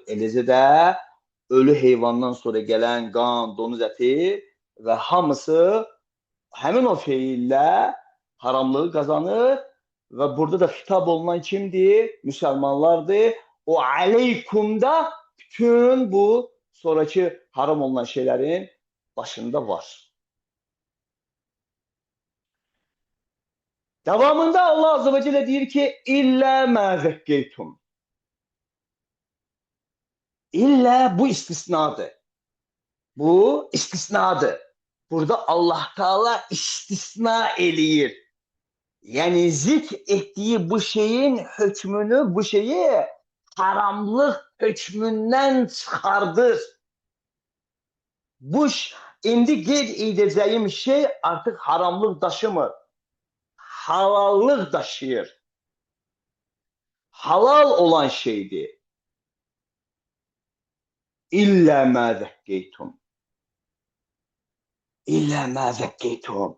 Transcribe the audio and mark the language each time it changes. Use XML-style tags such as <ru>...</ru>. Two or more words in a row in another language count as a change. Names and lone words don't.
<az>Eləcə də ölü heyvandan sonra gelen qan, donuz əti və hamısı həmin o fiillə haramlığı kazanır və burada da xitab olunan kimdir? Müsəlmanlardır. O aleykumda bütün bu sonraki haram olunan şeylerin başında var. Devamında Allah</az> <ar>عز وجل</ar> <az>deyir ki</az> <ar>إلا ما ذكيتم.</ar> <az>İlla bu istisnadır. Bu istisnadır. Burada Allah Teala istisna eləyir.</az> <tr>Yani zikrettiği bu şeyin hükmünü, bu şeyi haramlık hükmünden çıkardır.</tr> <az>Bu indi qeyd edəcəyim şey artık haramlık daşımır. Halallık daşıyır. Halal olan şeydir.</az> <ar>إلا ما ذكيتم. إلا ما ذكيتم.</ar>